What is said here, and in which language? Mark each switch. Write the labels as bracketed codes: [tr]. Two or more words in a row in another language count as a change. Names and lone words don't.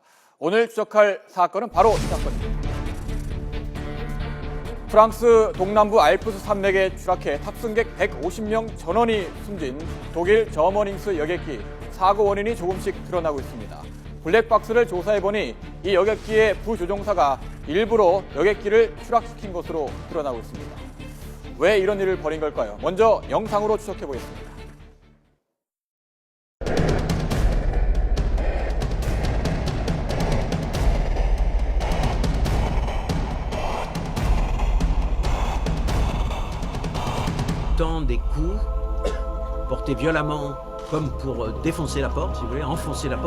[ko] 오늘 추적할 사건은 바로 이 사건입니다. 프랑스 동남부 알프스 산맥에 추락해 탑승객 150명 전원이 숨진 독일 저머닝스 여객기 사고 원인이 조금씩 드러나고 있습니다. 블랙박스를 조사해보니 이 여객기의 부조종사가 일부러 여객기를 추락시킨 것으로 드러나고 있습니다. 왜 이런 일을 벌인 걸까요? 먼저 영상으로 추적해보겠습니다. [fr] Tant des coups portés violemment comme pour défoncer la porte, si vous voulez, enfoncer la porte.